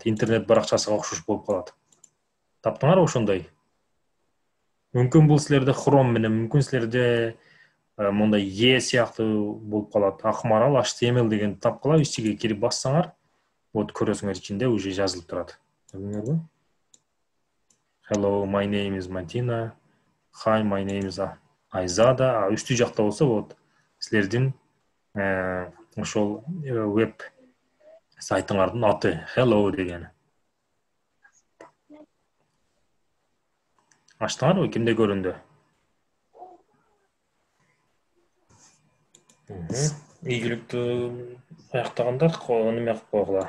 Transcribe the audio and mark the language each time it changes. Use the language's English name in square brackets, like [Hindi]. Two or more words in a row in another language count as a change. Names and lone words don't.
[Kyrgyz] Интернет баракчасына окшош болуп калат. Таптыңарбы ошондой? Мүмкүн бул силерде Chrome менен, мүмкүн силерде мондай E сыяктуу болуп калат. Акмарал HTML деген тапкыла, ичиге кирип бассаңар, вот көрөсүңөр ичинде уже жазылып турат. Көрдүңөрбү? [English] Hello, my name is Martina. Hi, my name is Айзада. [Kyrgyz] Үстү жакта болсо, вот силердин ошол веб сайтыңардын аты Hello деген. Ачтыңарбы? Кимде көрүндү? Ийгиликтүү аяктагандар неме кылып койгула.